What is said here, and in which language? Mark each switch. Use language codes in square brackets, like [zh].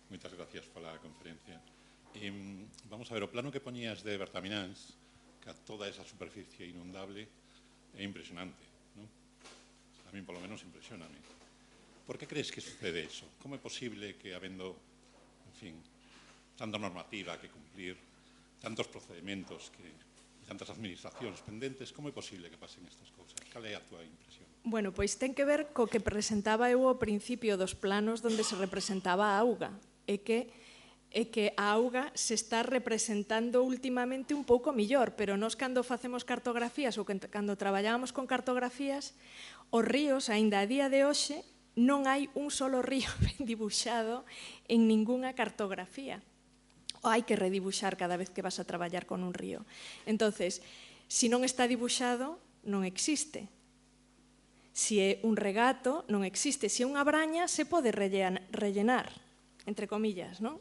[es] Muchas gracias por la conferencia. [gl] Vamos a ver, o plano que poñías de Bertamiráns, que a toda esa superficie inundable, é impresionante, ¿no? [es] A mí, por lo menos, [gl] impresióname. [es] ¿Por qué crees que sucede eso? [gl] ¿Cómo é posible que, habendo, en fin, tanta normativa que cumplir, tantos procedimentos e tantas administracións pendentes, como é posible que pasen estas cousas? Cal é a túa impresión? Bueno, pois ten que ver co que presentaba eu ao principio dos planos onde se representaba a auga. É que a auga se está representando últimamente un pouco millor, pero nós cando facemos cartografías ou cando traballamos con cartografías, os ríos, aínda a día de hoxe, non hai un solo río ben dibuixado en ningunha cartografía. O hai que redibuxar cada vez que vas a traballar con un río. Entonces, se non está dibuixado, non existe. Se é un regato, non existe. Se é unha braña, se pode rellenar, entre comillas, non?